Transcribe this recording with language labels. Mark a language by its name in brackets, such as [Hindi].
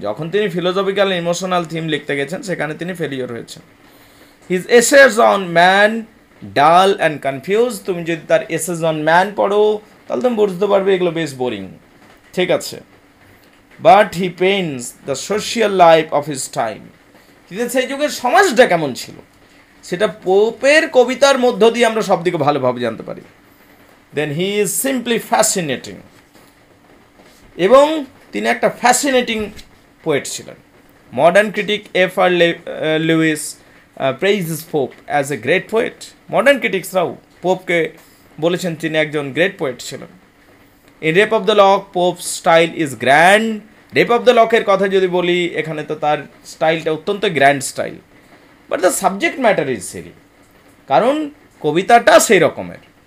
[Bangla] যখন তিনি philosophical and emotional theme লিখতে গেছেন, সেখানে তিনি ফেলিওর হয়েছেন। [English] His essays on man dull and confused. [Bangla] তুমি যদি তার এসেস অন ম্যান পড়ো তাহলে তুমি বুঝতে পারবে এগুলো বেশ বোরিং, ঠিক আছে। [English] But he paints the social life of his time. [Bangla] কিন্তু সেই যুগের সমাজটা কেমন ছিল সেটা পোপের কবিতার মধ্য দিয়ে আমরা সব দিকে ভালোভাবে জানতে পারি। [English] then he is simply fascinating, [Bangla] এবং তিনি একটা ফ্যাসিনেটিং পোয়েট ছিলেন। [English] Modern critic F.R. Lewis praises Pope as a great poet. [Bangla] Modern ক্রিটিক্সরাও পোপকে বলেছেন তিনি একজন গ্রেট পোয়েট ছিলেন। [English] in rape of the lock, Pope's style is grand [Bangla] rape of the লকের কথা যদি বলি, এখানে তো তার স্টাইলটা অত্যন্ত grand style, [English] but the subject matter is silly, [Bangla] কারণ কবিতাটা সেই রকমের।